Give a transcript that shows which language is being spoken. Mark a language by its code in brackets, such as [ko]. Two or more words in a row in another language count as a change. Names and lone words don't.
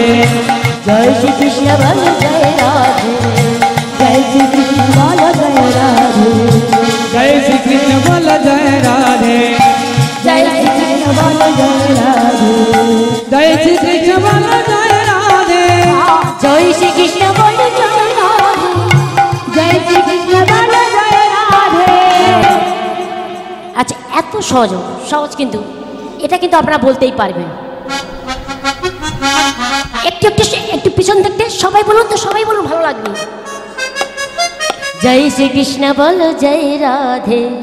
[hi] जय श्री कृष्ण बोलो जय राधे, जय श्री कृष्ण बोलो जय राधे, जय श्री कृष्ण बोलो जय राधे, जय श्री कृष्ण बोलो जय राधे, जय श्री कृष्ण बोलो जय राधे, जय श्री कृष्ण बोलो जय राधे, जय श्री कृष्ण बोलो जय राधे। [bn] আচ্ছা, এত সহজ সহজ, কিন্তু এটা কিন্তু আপনারা বলতেই পারবেন। একটু একটু একটু পিছন দেখতে সবাই বলুন তো, সবাই বলুন, ভালো লাগবে। জয় শ্রীকৃষ্ণ বল জয় রাধে,